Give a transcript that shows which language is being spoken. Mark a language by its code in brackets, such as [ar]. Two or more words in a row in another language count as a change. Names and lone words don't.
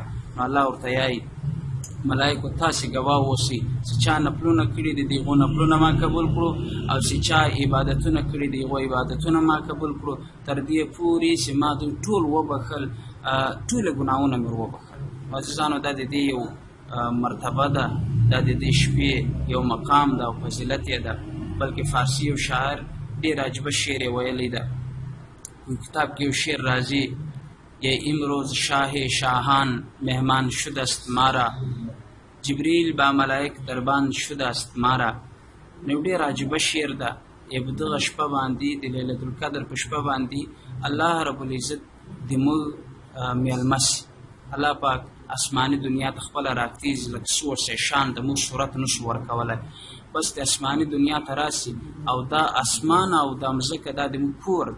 [ps] نو الله ورته وایي ملائکو تاسې ګواه اوسئ چې چا نفلونه کړي دي د هغو نفلونه ما قبول کړو، او چې چا عبادتونه کړي دي هغو عبادتونه ما قبول کړو، تر دې پورې چې ما دوی ټول وبخل، ټوله ګناهونه مې وبخل. عزیزانو دا د دې یو مرتبه ده، دا د دې شپې یو مقام ده او فضیلت یې ده. بلکې فارسی یو شاعر ډېر عجیبه شعر یې ویلی ده. کتاب کې یو شعر راځي [fa] این امروز شاه شاهان مهمان شده‌ست ما را جبرئیل با ملائک دربان شده‌ست ما را. [ps] نو ډېر عجیبه شعر ده. یې په دغه شپه باندې د لیلة القدر په شپه باندې الله رب العزت د موږ میلمه سي. الله پاک اسماني دنیا ته خپله راکتیز لکه سور سه شان د موږ صورت نشو ورکولی، بس د اسماني دنیا ته راسي او دا اسمان او دا مځکه دا د موږ کور ده.